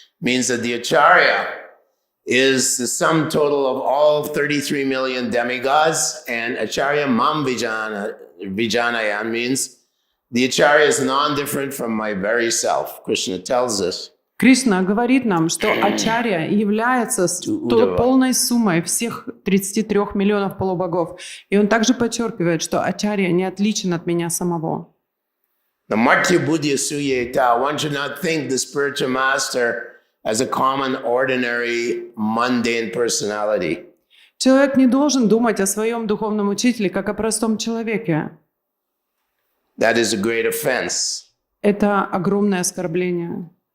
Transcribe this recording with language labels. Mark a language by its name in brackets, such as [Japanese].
[English] Means that the Acharya is the sum total of all 33 million demigods, and [Sanskrit] Acharya mam vijanaya [English] means the Acharya is non-different from my very self. Krishna tells us. [Russian] Кришна говорит нам, что Ачарья является полной суммой всех 33 миллионов полубогов. И он также подчеркивает, что Ачарья не отличен от меня самого. [English] The [Sanskrit] Martya Buddhya Suyeta, [English] one should not think the spiritual master as a common, ordinary, mundane personality. [Russian] Человек не должен думать о своем духовном учителе как о простом человеке. [English] That is a great offense. [Russian] Это огромное оскорбление.